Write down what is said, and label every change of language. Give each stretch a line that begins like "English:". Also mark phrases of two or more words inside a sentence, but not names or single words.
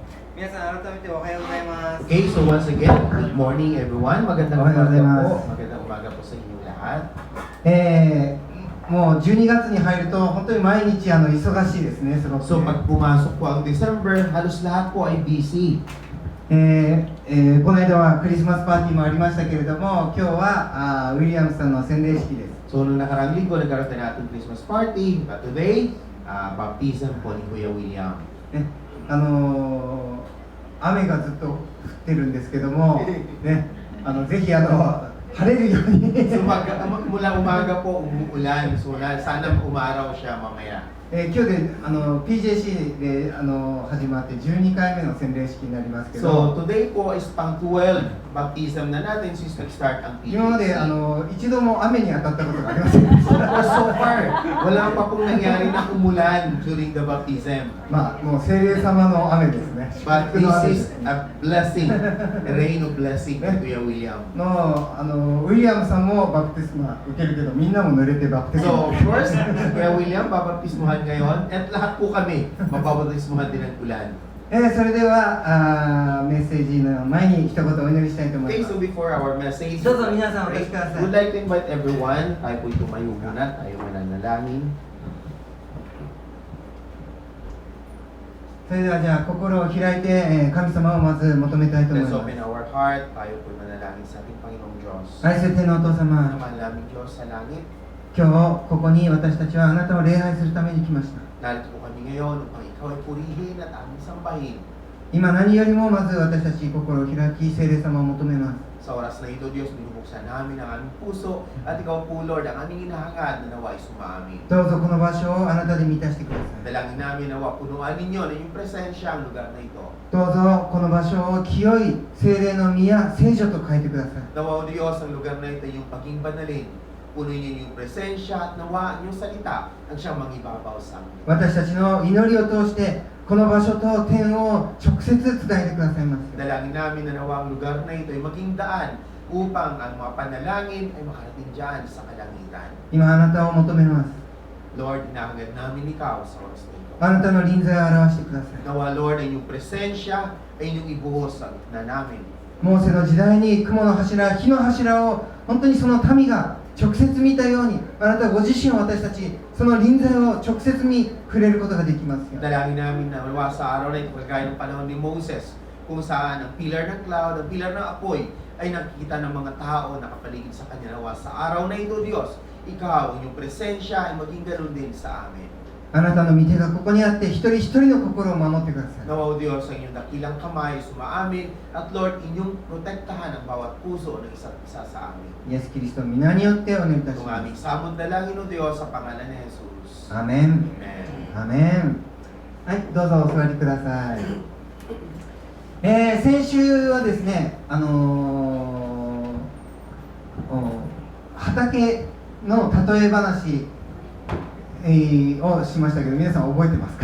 Japanese: 皆さん改めておはようございます。
English: Okay, so once again, good morning everyone.
Filipino: Magandang umaga po. Magandang umaga po sa inyong lahat.
Japanese: もう12月に入ると本当に毎日忙しいですね。すごくね。
Filipino: So pag pumasok po ang December, halos lahat po ay busy.
Japanese: この間はクリスマスパーティーもありましたけれども、今日はウィリアムさんの洗礼式です。
Filipino: So noong nakarang linggo, nagkaroon na natin
English: Christmas party. But today, baptism
Filipino: po ni Kuya William.
Japanese: ね、雨がずっと降ってるんですけども、ね、ぜひ晴れるように。
Filipino: So mula umaga po umuulan. So sana umaraw siya mamaya.
Japanese: 今日でPJC で始まって12回目の洗礼式になりますけど、
English: So today
Filipino: po is pang 12 baptism na natin since nag-start ang PJC.
Japanese: 今まで一度も雨に当たったことがありませんでした。
English: So far,
Filipino: wala pa pong nangyari na umulan
English: during the baptism.
Japanese: まあもう聖霊様の雨ですね。
English: But this is a blessing, a rain of blessing to Kuya William.
Japanese: ウィリアムさんもバプテスマ受けるけど、みんなも濡れてバプテスマ。
English: So of course,
Filipino: Kuya William, babaptismuhan ngayon, at lahat po kami mababaptismuhan din ng ulan.
Japanese: それではメッセージの前に一言お祈りしたいと思い
English: Okay,
Japanese: ます。
English: so before our message,
Japanese: どうぞ皆さんお立ちください。
English: would like to invite everyone,
Filipino: tayo po'y tumayo muna, tayo mananalangin.
Japanese: それではじゃあ心を開いて神様をまず求めたいと思い
English: Let's
Japanese: ま
English: open
Japanese: す。
English: our heart,
Filipino: tayo po'y manalangin sa ating Panginoong Diyos.
Japanese: 愛する天のお父様、
Filipino: Naman namin Diyos sa langit,
Japanese: 今日ここに私たちはあなたを礼拝するために来ました。
Filipino: narito po kami ngayon upang ikaw ay purihin at aming sambahin.
Japanese: 今何よりもまず私たち心を開き、聖霊様を求めます。
Filipino: Sa oras na ito, Diyos, binubuksan namin ang aming puso at ikaw po, Lord, ang aming hinahangad na nawa'y sumaamin.
Japanese: どうぞこの場所をあなたで満たしてください。
Filipino: Dalangin namin nawa punuan ninyo na yung presensya ang lugar na ito.
Japanese: どうぞこの場所を清い聖霊の宮、聖女と書いてください。
Filipino: Nawa, O Diyos, ang lugar na ito yung paging banalin. Punuin niyo yung presensya at nawa yung salita ang siyang mangibabaw sa amin.
Japanese: 私たちの祈りを通してこの場所と天を直接伝えてくださいます。
Filipino: Dalangin namin na nawa ang lugar na ito ay maging daan upang ang mga panalangin ay makarating dyan sa kalangitan.
Japanese: 今あなたを求めます。
Filipino: Lord, hinahangad namin ikaw sa oras na ito.
Japanese: あなたの臨在を表してください。
Filipino: Nawa, Lord, ay yung presensya ay inyong ibuhos sa gitna namin.
Japanese: モーセの時代に雲の柱、火の柱を本当にその民が直接見たように、あなたご自身を私たちその臨在を直接に触れることができますよ。
Filipino: Dalangin namin na nawa sa araw na ito kagaya ng panahon ni Moses, kung saan ang pillar ng cloud, ang pillar ng apoy ay nakikita ng mga tao na nakapaligid sa kanya. Nawa sa araw na ito, Diyos, ikaw, inyong presensya ay maging ganun din sa amin.
Japanese: あなたの御手がここにあって一人一人の心を守ってください。
Filipino: Nawa, O Diyos, ang inyong dakilang kamay sumaamin at Lord, inyong protektahan ang bawat puso ng isa't isa sa amin.
Japanese: イエス・キリストの皆によってお願いいたし
Filipino: Itong
Japanese: ま
Filipino: aming
Japanese: す。
Filipino: samod dalangin, O Diyos, sa pangalan ni Jesus.
Japanese: アーメン。
Filipino: Amen.
Japanese: アーメン。はい、どうぞお座りください。先週はですね、畑の例え話、をしましたけど、皆さん覚えてますか？